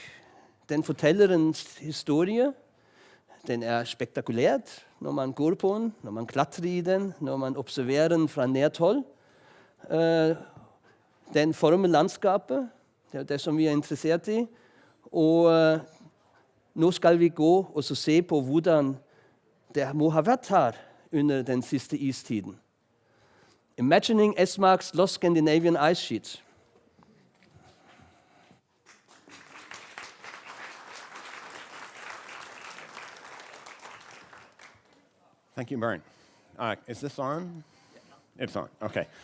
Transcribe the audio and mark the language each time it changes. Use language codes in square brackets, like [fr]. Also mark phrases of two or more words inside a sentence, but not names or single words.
[no] Den forteller en historie. Den er spektakulært når man går på den, når man klatrer i den, når man observerer den fra nært hold. Den former landskapet, det er det som vi er interessert i. Og nå skal vi gå og se på hvordan det må ha vært her under den siste istiden. [en] Imagining Esmark's Lost Scandinavian Ice Sheet. Thank you, Bernd. Is this on? It's on, okay.